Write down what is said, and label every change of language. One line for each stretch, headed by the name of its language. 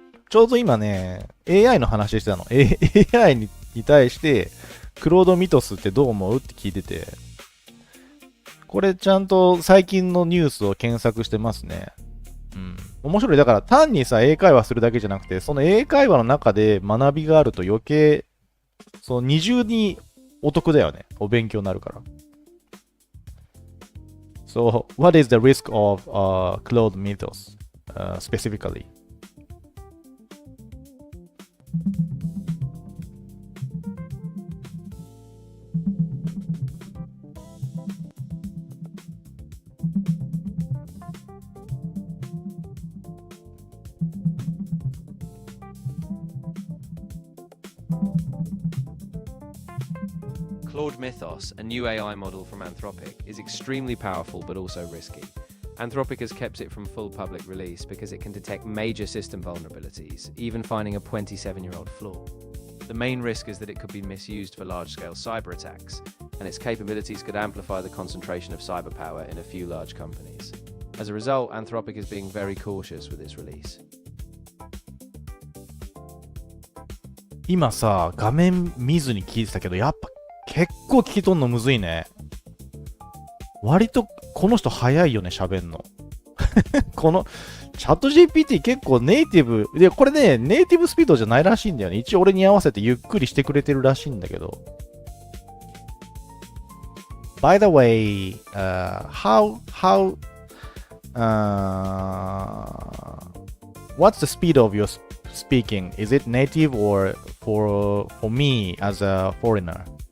Japanese: ちょうど今ね、AI の話してたの。AI に対して、クロードミトスってどう思うって聞いてて、これちゃんと最近のニュースを検索してますね。面白い。だから単にさ、英会話するだけじゃなくて、その英会話の中で学びがあると余計、その二重にお得だよね。お勉強になるから。
English: So, what is the risk of cloud mythos specifically? Claude Mythos, a new AI model from Anthropic, is extremely powerful but also risky. Anthropic has kept it from full public release because it can detect major system vulnerabilities, even finding a 27-year-old flaw. The main risk is that it could be misused for large-scale cyber attacks, and its capabilities could amplify the concentration of cyber power in a few large companies. As a result, Anthropic is being very cautious with its release.
Japanese: 今さ、画面見ずに聞いてたけど、やっぱ結構聞き取んのむずいね。割とこの人早いよね、喋んの。このチャット GPT 結構ネイティブで、これね、ネイティブスピードじゃないらしいんだよね。一応俺に合わせてゆっくりしてくれてるらしいんだけど。
English: By the way, what's the speed of your speaking? Is it native or for me as a foreigner?